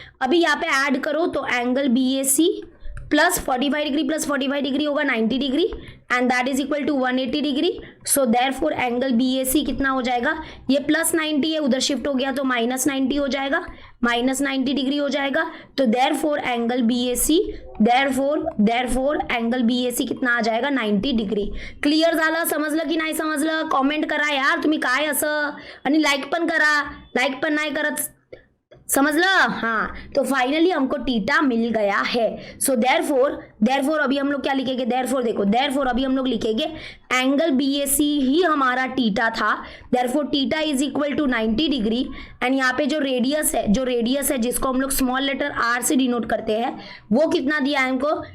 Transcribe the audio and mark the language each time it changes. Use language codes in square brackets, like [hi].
[hi] अभी यहाँ पे ऐड करो तो angle BAC plus 45 degree plus 45 degree होगा 90 degree [en] And that is equal to 180 degree. [hi] So therefore angle BAC कितना हो जाएगा? ये प्लस 90 है, उधर शिफ्ट हो गया तो माइनस 90 हो जाएगा, माइनस 90 डिग्री हो जाएगा। तो देयरफॉर एंगल BAC कितना आ जाएगा? [mr] 90 डिग्री। क्लियर झालं? समजलं की नाही समजलं? कॉमेंट करा यार तुम्ही, काय असं, आणि लाईक पण करा, लाईक पण नाही करत, [hi] समझ लो? हाँ, तो फाइनली हमको टीटा मिल गया है। सो देयरफॉर अभी हम लोग क्या लिखेंगे? देयरफॉर अभी हम लोग लिखेंगे एंगल BAC ही हमारा टीटा था, therefore theta [en] is equal to [hi] 90 degree. And यहाँ पे जो रेडियस है जिसको हम लोग स्मॉल लेटर R से डिनोट करते हैं, वो कितना दिया है हमको?